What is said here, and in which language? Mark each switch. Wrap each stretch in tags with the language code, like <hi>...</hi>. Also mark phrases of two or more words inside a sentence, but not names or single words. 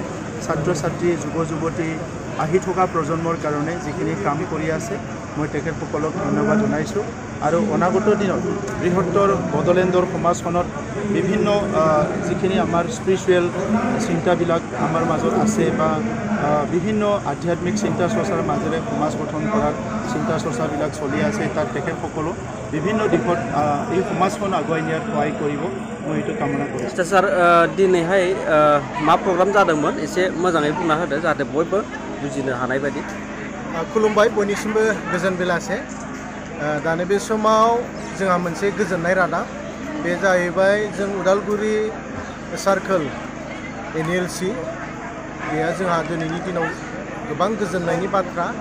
<as>ছাত্ৰ ছাত্ৰী যুৱ যুৱতী আহি থকা প্ৰজন্মৰ কাৰণে যিখিনি কাম কৰি আছে মই তেখেতসকলক ধন্যবাদ জনাইছোঁ আৰু অনাগত দিনত বৃহত্তৰ বড়োলেণ্ডৰ সমাজখনত বিভিন্ন যিখিনি আমাৰ স্পিৰিচুৱেল চিন্তাবিলাক আমাৰ মাজত আছে বা বিভিন্ন আধ্যাত্মিক চিন্তা চৰ্চাৰ মাজেৰে সমাজ গঠন কৰাৰ চিন্তা চৰ্চাবিলাক চলি আছে তাত তেখেতসকলো বিভিন্ন দিশত এই সমাজখন আগুৱাই নিয়াত সহায় কৰিব মই এইটো কামনা কৰিছোঁ</as> <brx>सार दिनैहाय मा प्रग्राम जादोंमोन एसे मोजाङै बुंना होदो जाहाथे बयबो बुजिनो हानाय बायदि खुलुमबाय बयनिसिमबो गोजोन बेलासे दा नैबे समाव जोंहा मोनसे गोजोननाय रादाब बे जाहैबाय जों उदालगुरि सार्कोल NLC बेया जोंहा दिनैनि दिनाव गोबां गोजोननायनि बाथ्रा</brx>